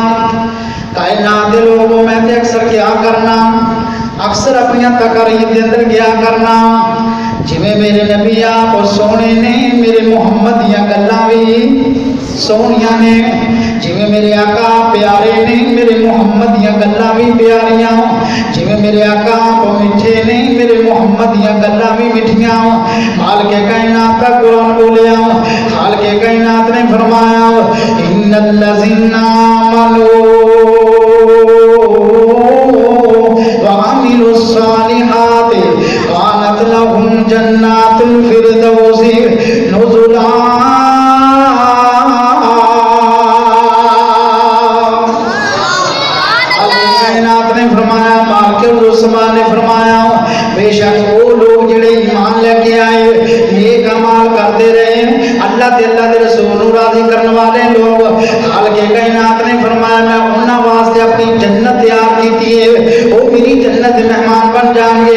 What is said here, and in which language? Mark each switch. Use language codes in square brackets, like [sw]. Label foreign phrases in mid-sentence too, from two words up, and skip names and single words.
[pa] کائنات دے لوگوں میں تے اکثر کیا کرنا, اکثر اپنی تقریر دے اندر کیا کرنا, جویں میرے نبی آپ سونے نے میرے محمد دیاں گلاں بھی سونیاں نے, جویں میرے آقا پیارے نے میرے محمد دیاں گلاں بھی پیاریاں, جویں میرے آقا آپ میٹھے نے میرے محمد دیاں گلاں بھی میٹھیاں. مالک کائنات کا قرآن بولیا, خالق کائنات نے فرمایا [ar] ان الذین آمنوا وعملوا الصالحات كانت لهم جنات الفردوس نزلا. [pa] کائنات نے فرمایا, مالک السماء نے فرمایا بے شک وہ لوگ جڑے ایمان لے کے آئے نیک اعمال کرتے رہے اللہ تے اللہ دے رسول نو راضی کرنے والے لوگ, خالق کائنات نے فرمایا میں انہاں واسطے اپنی جنت تیار کیتی ہے, وہ میری جنت دے مہمان بن جان گے.